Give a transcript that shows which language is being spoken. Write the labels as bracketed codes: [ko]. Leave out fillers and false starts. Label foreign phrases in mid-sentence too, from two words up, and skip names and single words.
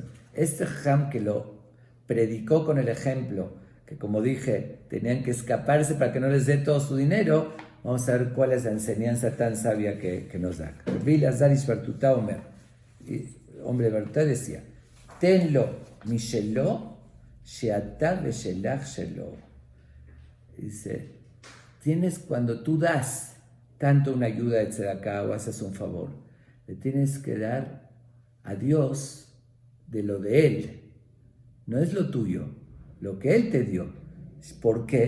[es] Este Jajam que lo predicó con el ejemplo, que como dije, tenían que escaparse para que no les dé todo su dinero. Vamos a ver cuál es la enseñanza tan sabia que nos da. Hombre de verdad decía, [he] תן לו משלו שאתה ושלך שלו. [es] Dice, cuando tú das tanto una ayuda de tzedakah o haces un favor, le tienes que dar a Dios de lo de Él. No es lo tuyo, lo que Él te dio. ¿Por qué?